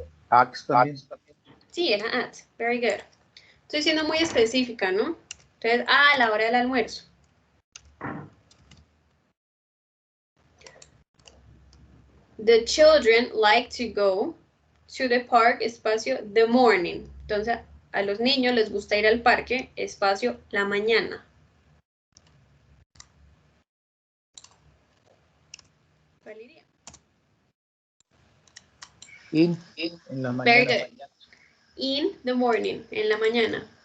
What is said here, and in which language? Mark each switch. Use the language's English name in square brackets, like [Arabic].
[Spanish] Act también. Sí, era at. [English] Very good. [Spanish] Estoy siendo muy específica, ¿no? Entonces, a la hora del almuerzo. [English] The children like to go to the park, [Spanish] espacio, [English] the morning. [Spanish] Entonces, a los niños les gusta ir al parque, espacio, la mañana. Valeria. In en la [English] Very [Spanish] mañana. [English] good. In the morning, [Spanish] en la mañana.